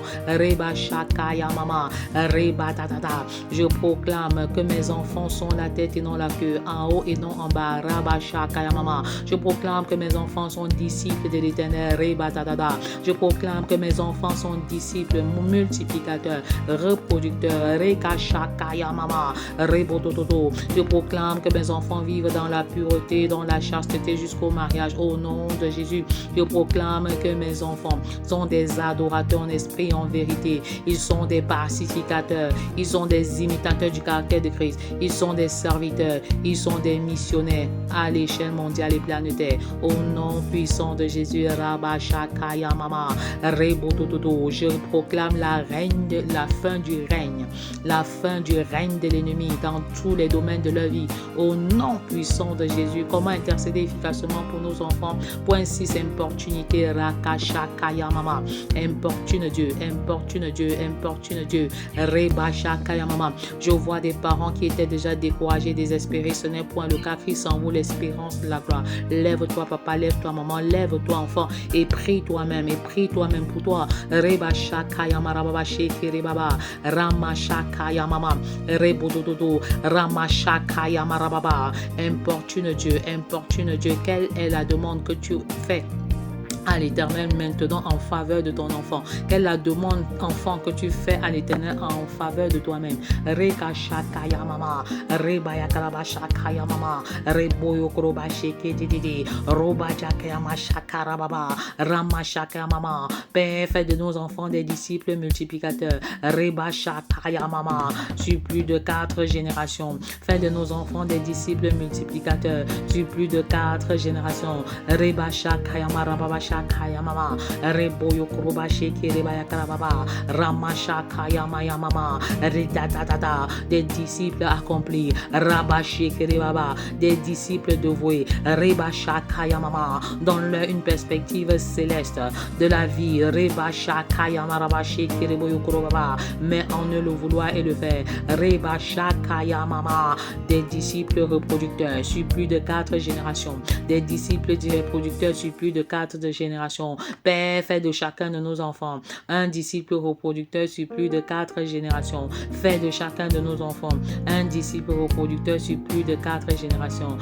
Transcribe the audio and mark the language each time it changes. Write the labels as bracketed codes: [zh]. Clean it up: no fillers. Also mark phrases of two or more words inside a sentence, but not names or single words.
[fr] Reba Shakaya Mama. Reba Dada. Je proclame que mes enfants sont la tête et non la queue. en haut et non en bas. Rabashakaya mama. Je proclame que mes enfants sont disciples de l'Éternel. Rebatadada. Je proclame que mes enfants sont disciples multiplicateurs, reproducteurs. Rekashakaya mama. Rebotototo. Je proclame que mes enfants vivent dans la pureté, dans la chasteté jusqu'au mariage. Au nom de Jésus, je proclame que mes enfants sont des adorateurs en esprit et en vérité. Ils sont des pacificateurs. Ils sont des imitateurs du caractère de Christ. Ils sont des serviteurs. Ils sont des missionnaires à l'échelle mondiale et planétaire. Au nom puissant de Jésus, Rabashakaya mama. Rebotototo. Je proclame la fin du règne. La fin du règne de l'ennemi dans tous les domaines de leur vie. Au nom puissant de Jésus, comment intercéder efficacement pour nos enfants? Point 6, importunité. Rakashakaya mama. Importune Dieu, importune Dieu, importune Dieu. Rebashakaya mama. Je vois des parents qui étaient déjà découragés, désespérés. Ce n'est point le cas. Christ en vous l'espérance de la gloire. Lève-toi papa, lève-toi maman, lève-toi enfant et prie toi-même pour toi. Rebashakaya marababa shekere baba. Ramashakaya mama. Rebodododo. Ramashakaya marababa. Importune Dieu, importune Dieu. Quelle est la demande que tu fais à l'Éternel maintenant en faveur de ton enfant? Quelle est la demande, enfant, que tu fais à l'Éternel en faveur de toi-même? Rekashakaya mama, rebayakarabashakaya mama, reboyokorobasheke dididi, robajakaya mashakara baba, ramashakaya mama. Père, fais de nos enfants des disciples multiplicateurs. Rebashakaya mama, sur plus de 4 générations. Fais de nos enfants des disciples multiplicateurs sur plus de 4 générations. Rebashakaya marababasha Kaya mama, reboyo kuruba sheke rebaya karababa, ramasha kaya maya mama, redadadada, des disciples accomplis, rabashi kerebaba, des disciples dévoués, rebasha kaya mama, donne-leur une perspective céleste de la vie, rebasha kaya marabashi kereboyo kurubaba, mais en eux le vouloir et le faire, rebasha kaya mama, des disciples reproducteurs sur plus de 4 générations, des disciples reproducteurs sur plus de 4 générations. Père, fais de chacun de nos enfants un disciple reproducteur sur plus de 4 générations. Fais de chacun de nos enfants un disciple reproducteur sur plus de 4 générations.